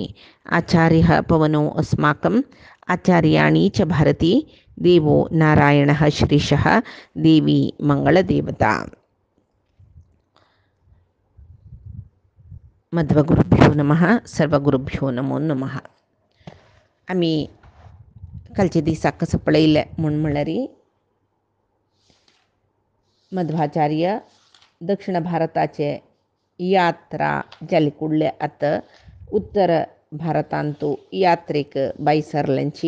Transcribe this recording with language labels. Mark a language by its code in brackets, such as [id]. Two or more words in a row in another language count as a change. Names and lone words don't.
[sa] आचार्यः पवनो अस्माकम् आचार्याणि च भारती देवो नारायणः श्रीशः देवी मंगलदेवता। मध्वगुरुभ्यो नमः, सर्वगुरुभ्यो नमो नमः. [kok] आम्ही कालचे दिसा कसं पळयले म्हूण म्हणल्यार मध्वाचार्य दक्षिण भारताचे यात्रा जाली कुडले आतां उत्तर भारतांतू यात्रेक बायसरल्यांची.